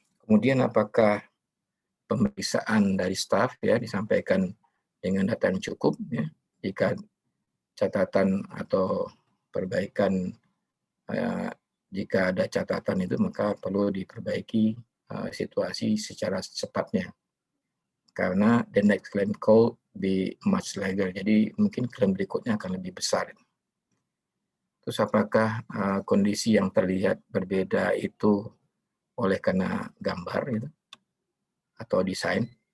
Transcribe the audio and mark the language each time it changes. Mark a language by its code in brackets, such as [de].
[id] Kemudian apakah pemeriksaan dari staf ya disampaikan dengan data yang cukup ya. Jika catatan atau perbaikan jika ada catatan itu maka perlu diperbaiki situasi secara cepatnya. [en] Karena the next claim could be much larger. [id] Jadi mungkin klaim berikutnya akan lebih besar. Terus apakah kondisi yang terlihat berbeda itu oleh karena gambar gitu atau desain?